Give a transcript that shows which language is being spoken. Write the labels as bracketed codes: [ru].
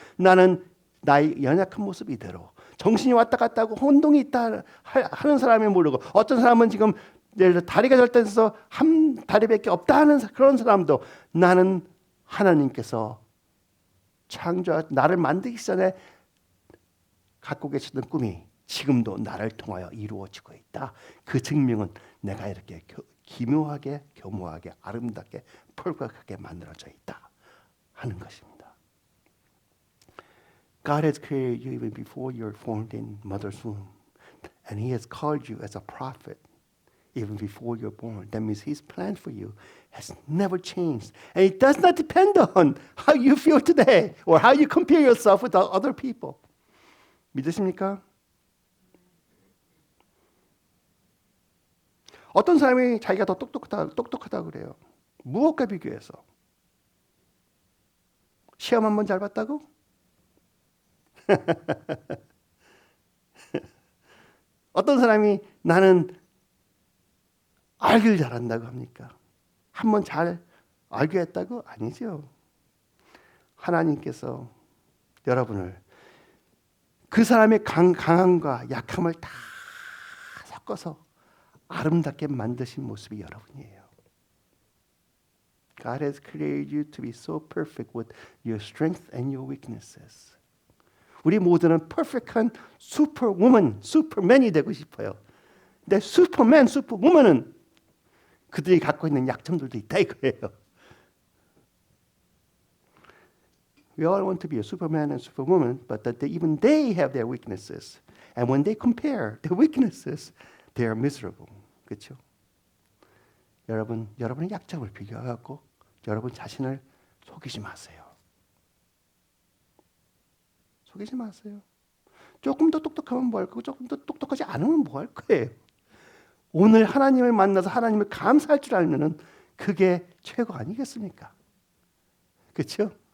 [ko] 나는 나의 연약한 모습 이대로 정신이 왔다 갔다 하고 혼동이 있다 하는 사람이 모르고 어떤 사람은 지금 예를 들어 다리가 절단해서 한 다리밖에 없다 하는 그런 사람도 나는 하나님께서 나를 만들기 전에 갖고 계시던 꿈이 지금도 나를 통하여 이루어지고 있다. 그 증명은 내가 이렇게 기묘하게 교묘하게 아름답게 펄펄하게 만들어져 있다 하는 것입니다. [en] God has created you even before you were formed in mother's womb. And He has called you as a prophet even before you're born. That means His plan for you has never changed. And it does not depend on how you feel today or how you compare yourself with other people. [ko] 믿으십니까? 어떤 사람이 자기가 더 똑똑하다 그래요. 무엇과 비교해서? 시험 한 번 잘 봤다고? 어떤 사람이 나는 알기를 잘한다고 합니까? 한번 잘 알게 했다고? 아니죠. 하나님께서 여러분을 그 사람의 강함과 약함을 다 섞어서 아름답게 만드신 모습이 여러분이에요. [en] God has created you to be so perfect with your strength and your weaknesses. [ko] 우리 모두는 퍼펙트한 슈퍼우먼, 슈퍼맨이 되고 싶어요. 근데 슈퍼맨, 슈퍼우먼은 그들이 갖고 있는 약점들도 있다 이거예요. [en] We all want to be a superman and superwoman, but that even they have their weaknesses. And when they compare their weaknesses, they are miserable. [ko] 그렇죠? 여러분의 약점을 비교하고 여러분 자신을 속이지 마세요. 속이지 마세요. 조금 더 똑똑하면 뭐 할 거고 조금 더 똑똑하지 않으면 뭐 할 거예요. 오늘 하나님을 만나서 하나님을 감사할 줄 알면은 그게 최고 아니겠습니까? 그렇죠?